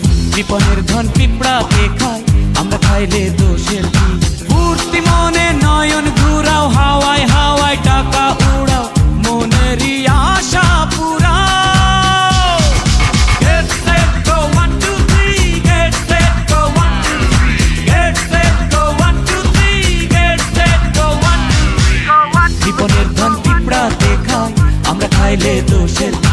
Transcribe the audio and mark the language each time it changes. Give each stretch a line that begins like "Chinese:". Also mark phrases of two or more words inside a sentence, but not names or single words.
Bangla: কৃপণের ধন পিঁপড়াতে খায়, আমরা খাইলে দোষের কি? ফুর্তি মনে নয়ন ঘুরাও, হাওয়ায় হাওয়ায় টাকা উড়াও, মনেরই আশা পুরাও।
English: Get set go 1 2 3, get set go 1 2 3, get set go 1 2 3, get set go 1 2 3।
Bangla: কৃপণের ধন পিঁপড়াতে খায়, আমরা খাইলে দোষের কি?